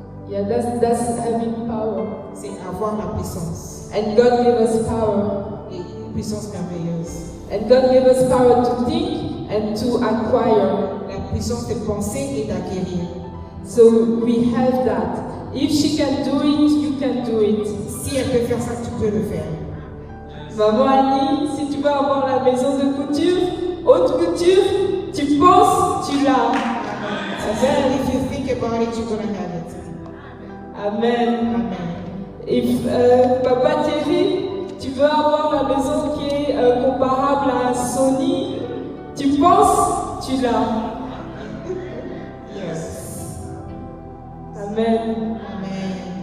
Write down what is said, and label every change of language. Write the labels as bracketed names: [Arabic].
[English] Yeah, that's having power. [French] C'est avoir la puissance. [English] And God gave us power. [French] Et une puissance merveilleuse. [English] And God gave us power to think and to acquire. [French] La puissance de penser et d'acquérir. [English] So we have that. If she can do it, you can do it. [French] Si elle peut faire ça, tu peux le faire. Maman Annie, si tu veux avoir la maison de couture, haute couture, tu penses, tu l'as. Amen. [English] If you think about it, you're gonna have it. Amen. Amen. [French] If Papa Thierry, tu veux avoir la maison qui est comparable à Sony, tu penses, tu l'as. [English] Yes. Amen. Amen.